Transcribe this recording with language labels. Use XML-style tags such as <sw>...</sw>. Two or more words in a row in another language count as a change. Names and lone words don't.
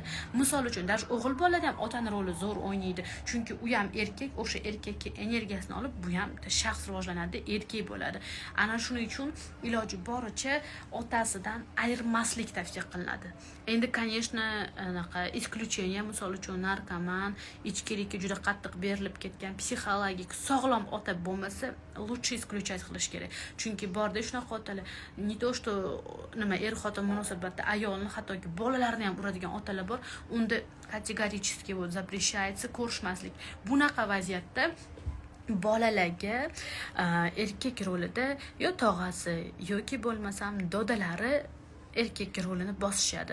<uz>Misol uchun, dash o'g'il bolada ham otaning roli zo'r o'ynaydi, chunki u ham erkak, o'sha erkakka energiyasini olib, bu ham shaxs rivojlanadi, erkak bo'ladi. Ana shuning uchun iloji boricha otasidan ayirmaslik tavsiya qilinadi. Endi, конечно, anaqa исключение, misol uchun narkoman, ichkilikka juda qattiq berilib ketgan, psixologik sog'lom ota bo'lmasa,</uz> <ru>лучше исключать</ru> <uz>qilish kerak. Chunki borda shunaqa otalar,</uz> <ru>не то что</ru> <uz>xotin munosabatda ayolni, hattoki bolalarni ham uradigan otalar bor. Unda</uz> <ru>категорически запрещается</ru> <uz>ko'rishmaslik. Bunaqa vaziyatda bolalarga erkak rolida yo tog'asi yoki bo'lmasam dodalari erkak rolini bosishadi.</uz>